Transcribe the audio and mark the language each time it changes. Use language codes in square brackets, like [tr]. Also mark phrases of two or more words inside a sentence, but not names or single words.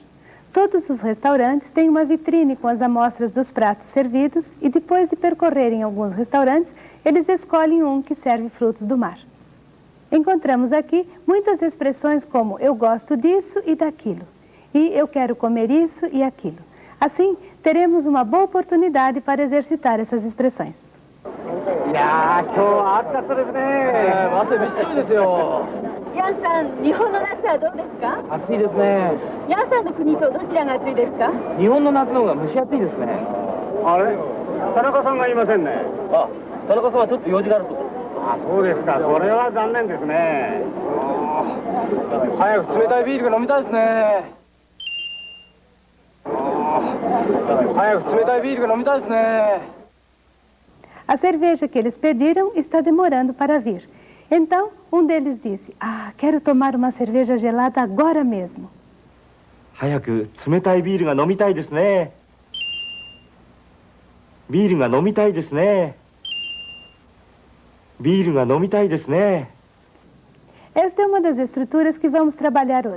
[pt] Todos os restaurantes têm uma vitrine com as amostras dos pratos servidos e depois de percorrerem alguns restaurantes, eles escolhem um que serve frutos do mar. Encontramos aqui muitas expressões como eu gosto disso e daquilo, e eu quero comer isso e aquilo. Assim, teremos uma boa oportunidade para exercitar essas expressões. [ja] いやー、今日は暑かったですね。汗びっしょりですよ。ヤンさん、日本の夏はどうですか？暑いですね。ヤンさんの国とどちらが暑いですか？日本の夏の方が蒸し暑いですね。あれ、田中さんがいませんね。あ、田中さんはちょっと用事があるそうです。あ、そうですか。それは残念ですね。早く冷たいビールが飲みたいですね。早く冷たいビールが飲みたいですね。 [pt] A cerveja que eles pediram está demorando para vir. Então, um deles disse, quero tomar uma cerveja gelada agora mesmo. [ja] 早く冷たいビールが飲みたいですね。ビールが飲みたいですね。ビールが飲みたいですね。 [pt] Esta é uma das estruturas que vamos trabalhar hoje.